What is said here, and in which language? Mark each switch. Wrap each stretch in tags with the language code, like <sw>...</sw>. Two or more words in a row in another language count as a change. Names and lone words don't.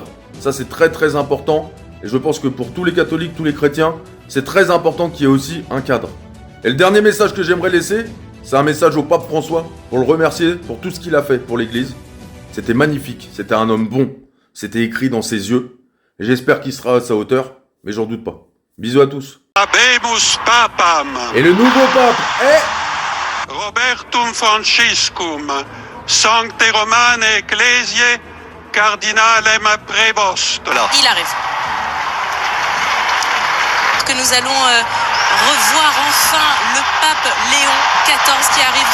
<fr>Ça c'est très très important, et je pense que pour tous les catholiques, tous les chrétiens, c'est très important qu'il y ait aussi un cadre. Et le dernier message que j'aimerais laisser, c'est un message au pape François, pour le remercier pour tout ce qu'il a fait pour l'église. C'était magnifique, c'était un homme bon, c'était écrit dans ses yeux, et j'espère qu'il sera à sa hauteur, mais j'en doute pas. Bisous à tous.</fr> <la>Habemus papam.</la> <fr>Et le nouveau pape est...</fr> <la>Robertum Franciscum, Sancte Romane Ecclesiae, Cardinalem Prevost.</la> <fr>Il arrive. Que nous allons revoir enfin le pape Léon XIV qui arrive.</fr>